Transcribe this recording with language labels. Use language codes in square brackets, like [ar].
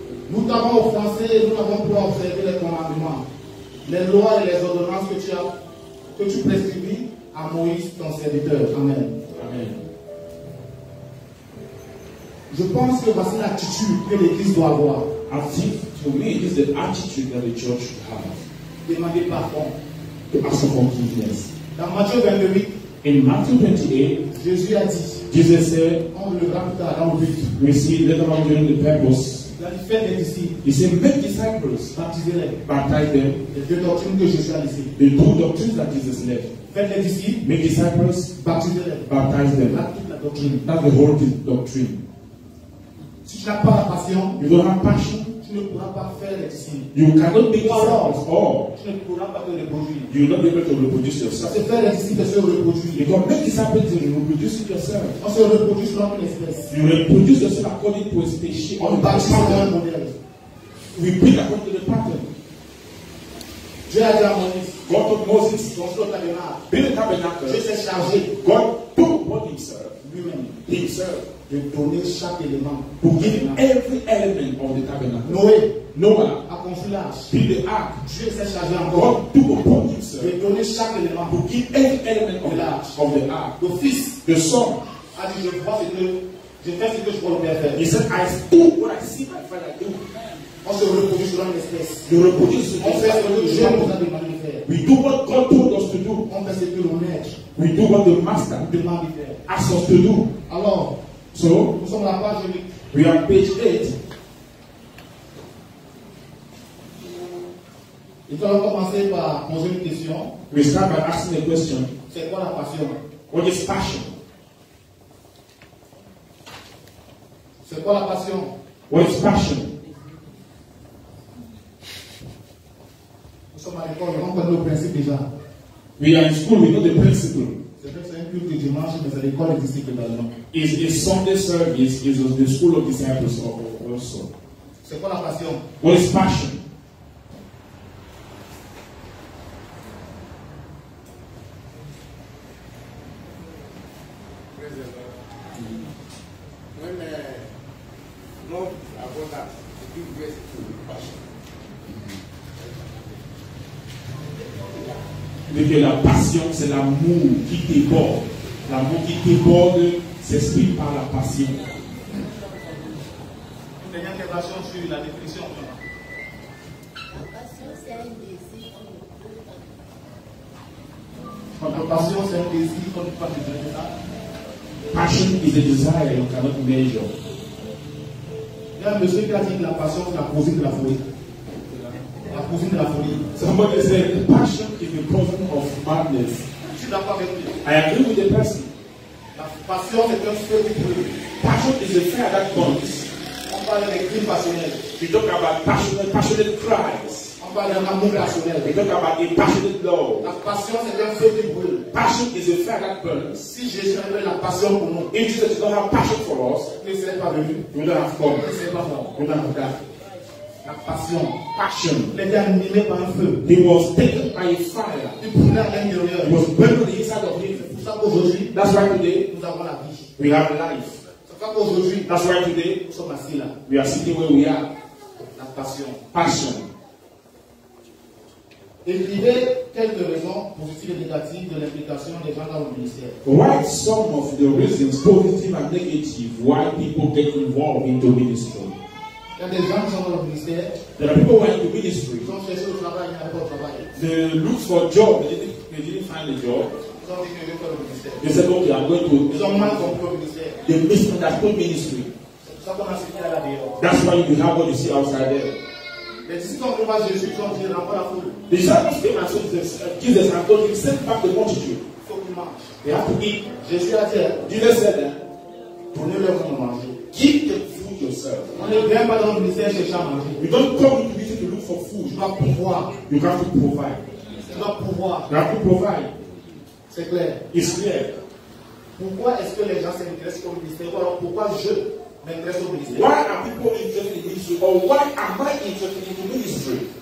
[fr] Nous t'avons offensé et nous n'avons pas observé les commandements, les lois et les ordonnances que tu prescrivis à Moïse, ton serviteur. Amen. Amen. Je pense que voici l'attitude que l'Église doit avoir. [en] I think, to me, it is the attitude that the church should have. [fr] Demander pardon. [en] To ask for forgiveness. [fr] Dans Matthieu 28, [en] in Matthew 28, [fr] Jésus a dit, [en] Jesus said, [fr] on le verra plus tard dans le but. [en] we see later on during the purpose, [fr] Il a dit, faites des disciples, [en] he said, make disciples, [fr] baptisez-les. [en] baptize them. [fr] Les deux doctrines que Jésus a laissées. [en] The two doctrines that Jesus left. [fr] Faites des disciples, [en] Make disciples, [fr] baptisez-les. [en] baptize them. [fr] Là, toute la doctrine. [en] That's the whole doctrine. [fr] Si tu n'as pas la passion, [en] You don't have passion, [fr] tu ne pourras pas faire les disciples. [en] you cannot make disciples, or [fr] Tu ne pourras pas te reproduire. [en] you will not be able to reproduce [fr] Ça [en] yourself. [fr] se faire les disciples et se reproduire. [en] You can make disciples and reproduce it yourself. [fr] On se reproduit selon une espèce. [en] You reproduce yourself according to a species. [fr] On bâtit selon un modèle. [en] We build according to the pattern. [fr] Dieu a dit à Moïse, [en] God told Moses, [fr] construis le tabernacle. [en] build a tabernacle. [fr] Dieu s'est chargé [en] God took upon himself, [fr] lui-même de donner chaque élément. [en] to give every element of the tabernacle. [fr] Noé [en] Noah [fr] a construit l'arche. [en] built the ark. [fr] Dieu s'est chargé encore [en] God took upon himself [fr] de donner chaque élément. [en] to give every element of the ark. [fr] Le fils [en] The son, [fr] a dit, je vois ce que je fais ce que je vois le Père faire. [en] he said, I do what I see my father do. [fr] On se reproduit selon une espèce. [en] You reproduce [fr] On fait ce que Dieu [en] it. [fr] nous a demandé de faire. [en] We do what God told us to do. [fr] On fait ce que le maître [en] We do what the master [fr] nous demande de faire. [en] asks us to do. [fr] Alors, [en] So, [fr] nous sommes à la page 8. [en] we are on page 8. [fr] Et nous allons commencer par poser une question. [en] We start by asking a question. [fr] C'est quoi la passion? [en] What is passion? [fr] C'est quoi la passion? [en] What is passion? [fr] Nous sommes à l'école, on connaît le principe déjà. [en] We are in school, we know the principle. [fr] C'est vrai que c'est un culte de dimanche, mais c'est l'école des disciples également. [en] Is Sunday service is the school of disciples also. [fr] C'est quoi la passion? [en] What is passion? When love about that, it gives birth to passion. [fr] Mais que la passion, c'est l'amour qui déborde. L'amour qui déborde s'exprime par la passion. Une dernière intervention sur la définition. La passion, c'est un désir. Notre passion, c'est un désir qu'on ne peut pas définir ça. [en] Passion is a desire you cannot measure. [fr] Il y a un monsieur qui a dit que la passion, c'est la cousine de la folie. La cousine de la folie. [en] Somebody said passion is the cousin of madness. [fr] Je suis d'accord avec lui. [en] I agree with the person. [fr] La passion, c'est un feu qui brûle. [en] Passion is a fire that burns. [fr] On parle des crimes passionnels. [en] We talk about passionate cries. [fr] On parle d'un amour passionnel. [en] We talk about a passionate love. [fr] La passion, c'est un feu qui brûle. [en] Passion is a fire that burns. [fr] Si Jésus avait la passion pour nous, [en] If Jesus did not have passion for us, [fr] il ne serait pas venu. [en] we would not have come. [fr] Il ne serait pas mort. [en] We would not have died. [fr] La passion. [en] Passion. [fr] Il était animé par un feu. [en] He was taken by a fire. [fr] Il brûlait à l'intérieur. [en] He was burned on the inside of him. [fr] C'est pour ça qu'aujourd'hui, [en] That's why today [fr] nous avons la vie. [en] we have life. [fr] C'est Aujourd'hui, [en] That's why today [fr] nous sommes assis là. [en] we are sitting where we are. [fr] La passion. [en] Passion. [fr] Écrivez quelques raisons positives et négatives de l'implication des gens dans le ministère. [en] Write some of the reasons, positive and negative, why people get involved into ministry. [fr] Il y a des gens qui sont dans le ministère, [en] There are people who are into ministry. [fr] ils ont cherché le travail, ils n'avaient pas de travail. [en] They look for a job, they didn't find a job. [fr] Ils ont dit que je vais faire le ministère. [en] They said, okay, I'm going to. [fr] Ils ont mal compris le ministère. [en] They misunderstood ministry. [fr] C'est pour ça qu'on a cité à la dehors. [en] That's why you have what you see outside there. [fr] Les disciples ont trouvé Jésus, ils ont dit renvoie la foule. [en] The disciples came and told Jesus and told him, send back the multitude. [fr] Il faut qu'ils mangent. [en] They have to eat. [fr] Jésus a dit, [en] Jesus said, [fr] donnez-leur de manger. [en] give the food yourself. [fr] On ne vient pas dans le ministère chercher à manger. [en] You don't come to ministry to look for food. [fr] Tu dois pouvoir. [en] You have to provide. [fr] Tu dois pouvoir. [en] You have to provide. [fr] C'est clair. [en] It's clear. [fr] Pourquoi est-ce que les gens s'intéressent au ministère? Ou alors pourquoi je m'intéresse au ministère? [en] Why are people interested in ministry? Or why am I interested in ministry?